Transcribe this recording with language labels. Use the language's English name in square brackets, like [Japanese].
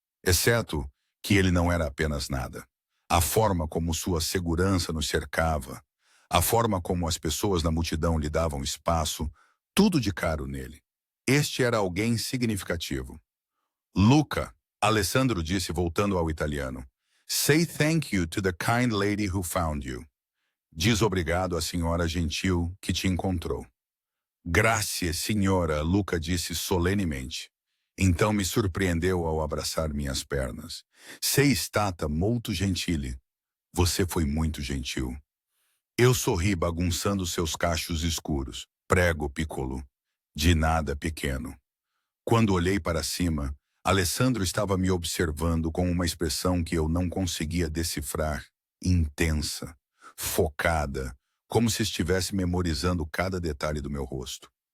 [Portuguese] Exceto que ele não era apenas nada. A forma como sua segurança nos cercava, a forma como as pessoas na multidão lhe davam espaço, tudo de caro nele. Este era alguém significativo. Luca, Alessandro disse voltando ao italiano. [English] Say thank you to the kind lady who found you. [Portuguese] Diz obrigado à senhora gentil que te encontrou. [Italian] Grazie, signora, [Portuguese] Luca disse solenemente. Então me surpreendeu ao abraçar minhas pernas. [Italian] Sei stata molto gentile. [Portuguese] Você foi muito gentil. Eu sorri bagunçando seus cachos escuros. [Italian] Prego, piccolo. [Portuguese] De nada, pequeno. Quando olhei para cima, Alessandro estava me observando com uma expressão que eu não conseguia decifrar. Intensa, focada, como se estivesse memorizando cada detalhe do meu rosto.